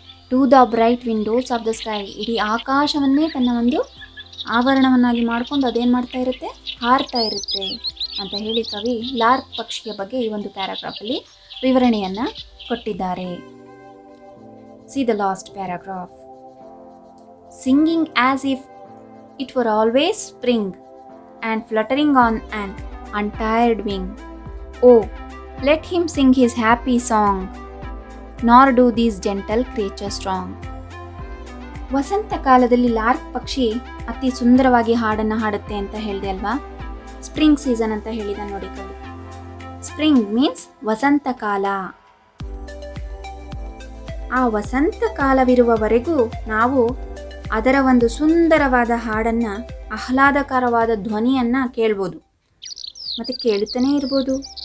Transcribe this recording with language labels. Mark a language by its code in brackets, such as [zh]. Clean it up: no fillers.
[en] to the bright windows of the sky, [kn] ಇಡೀ ಆಕಾಶವನ್ನೇ ತನ್ನ ಒಂದು ಆವರಣವನ್ನಾಗಿ ಮಾಡಿಕೊಂಡು ಅದೇನು ಮಾಡ್ತಾ ಇರುತ್ತೆ, ಹಾರ್ತಾ ಇರುತ್ತೆ ಅಂತ ಹೇಳಿ ಕವಿ ಲಾರ್ಕ್ ಪಕ್ಷಿಯ ಬಗ್ಗೆ ಈ ಒಂದು ಪ್ಯಾರಾಗ್ರಾಫಲ್ಲಿ ವಿವರಣೆಯನ್ನು ಕೊಟ್ಟಿದ್ದಾರೆ. [en] See the last paragraph. Singing as if it were always spring and fluttering on an untired wing. Oh, let him sing his happy song, nor do these gentle creatures wrong. [kn] ವಸಂತ ಕಾಲದಲ್ಲಿ lark ಪಕ್ಷಿ ಅತಿ ಸುಂದರವಾಗಿ ಹಾಡನ್ನು ಹಾಡುತ್ತೆ ಅಂತ ಹೇಳಿದೆ ಅಲ್ವಾ. Spring season ಅಂತ ಹೇಳಿದ ನೋಡಿ ಕವಿ. ಸ್ಪ್ರಿಂಗ್ ಮೀನ್ಸ್ ವಸಂತ ಕಾಲ. ಆ ವಸಂತ ಕಾಲವಿರುವವರೆಗೂ ನಾವು ಅದರ ಒಂದು ಸುಂದರವಾದ ಹಾಡನ್ನು, ಆಹ್ಲಾದಕರವಾದ ಧ್ವನಿಯನ್ನು ಕೇಳ್ಬೋದು ಮತ್ತು ಕೇಳುತ್ತಲೇ ಇರ್ಬೋದು.